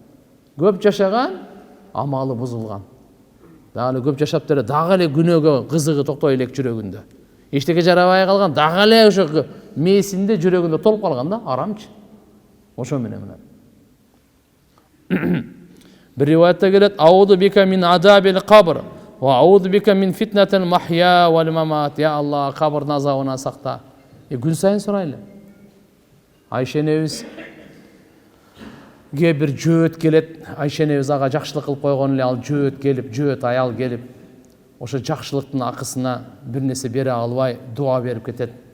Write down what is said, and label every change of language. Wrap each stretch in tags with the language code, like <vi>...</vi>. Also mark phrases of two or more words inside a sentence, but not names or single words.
<ky>Көп жашаган, амалы бузулган. Дагы көп жашап деле дагы эле күнөөгө кызыгы токтой элек жүрөгүндө. Эчтеке жарабай калган, дагы эле ошо месинде жүрөгүндө толуп калган да, арамчы. Ошо менен мына. Бир риваятта келет,</ky> <ar>أعوذ بك من عذاب القبر وأعوذ بك من فتنة المحيا والممات. يا الله,</ar> <ky>кабырдын азабынан сакта. Күн сайын сурайлы. Айша энебиз бир жөөт келет, Айша энебиз ага жакшылык кылып койгон эле, ал жөөт келип, жөөт аял келип, ошо жакшылыктын акысына бир нерсе бере албай дуа берип кетет.</ky>